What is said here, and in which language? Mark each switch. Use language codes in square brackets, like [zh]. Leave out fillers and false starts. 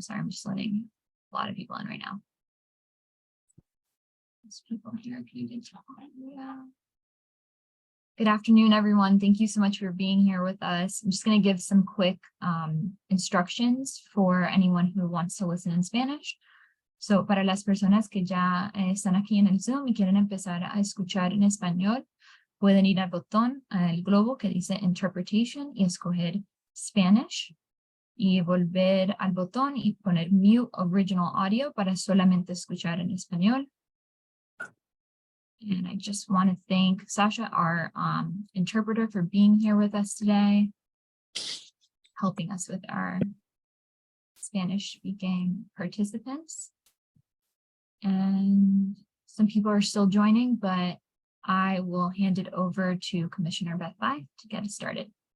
[en] Sorry, I'm just letting a lot of people in right now. There's people here. Can you get Good afternoon, everyone. Thank you so much for being here with us. I'm just going to give some quick instructions for anyone who wants to listen in Spanish. [es] So, para las personas que ya están aquí en el Zoom y quieren empezar a escuchar en español, pueden ir al botón, al globo que dice Interpretation y escoger Spanish y volver al botón y poner Mute Original Audio para solamente escuchar en español. [en] And I just want to thank Sasha, our interpreter, for being here with us today, helping us with our Spanish-speaking participants. And some people are still joining, but I will hand it over to Commissioner Beth Bye to get us started.